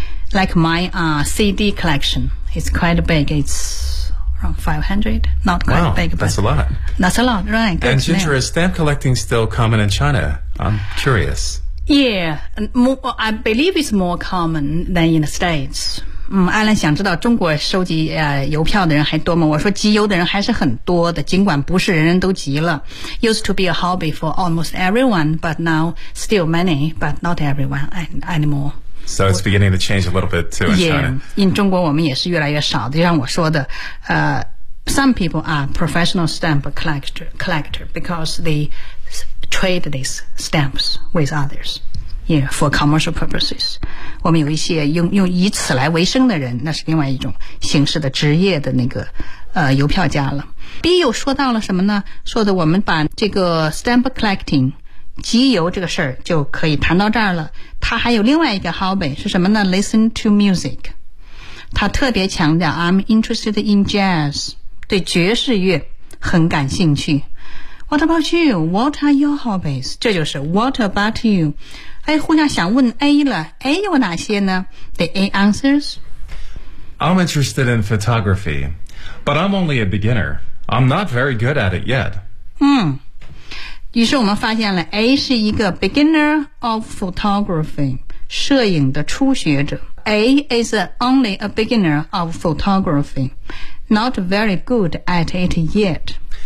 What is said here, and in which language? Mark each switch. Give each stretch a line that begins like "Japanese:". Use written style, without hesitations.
English: Like my, CD collection is quite big. It's around 500. Not quite wow, big, but. That's a lot. That's a lot, right. Good And Ginger, is stamp collecting still common in China? I'm curious. I believe it's more common than in the States.
Chinese: 艾伦想知道中国收集邮票的人还多吗？我说集邮的人还是很多的，尽管不是人人都集了。
English: Used to be a hobby for almost everyone, but now still many, but not everyone anymore. So it's beginning to change a little bit too in China. Yeah, in
Chinese: 中国我们也是越来越少的，就像我说的
English: some people are professional stamp collector because theytrade these stamps with others, yeah, for commercial purposes.
Chinese: 我们有一些用以此来为生的人，那是另外一种形式的职业的那个邮票家了。B 又说到了什么呢？说的我们把这个 stamp collecting 集邮这个事儿就可以谈到这儿了。他还有另外一个 hobby 是什么呢？
English: Listen to music。
Chinese: 他特别强调
English: I'm interested in jazz，
Chinese: 对爵士乐很感兴趣。
English: What about you? What are your hobbies?
Chinese: 这就是
English: What about you?
Chinese: 哎，互相想问 A 了， A 有哪些呢？
English: The A answers: I'm interested in photography, but I'm only a beginner. I'm not very good at it yet.
Chinese: 于是我们发现了 A 是一个
English: beginner of photography，
Chinese: 摄影的初学者。
English: A is only a beginner of photography, not very good at it yet.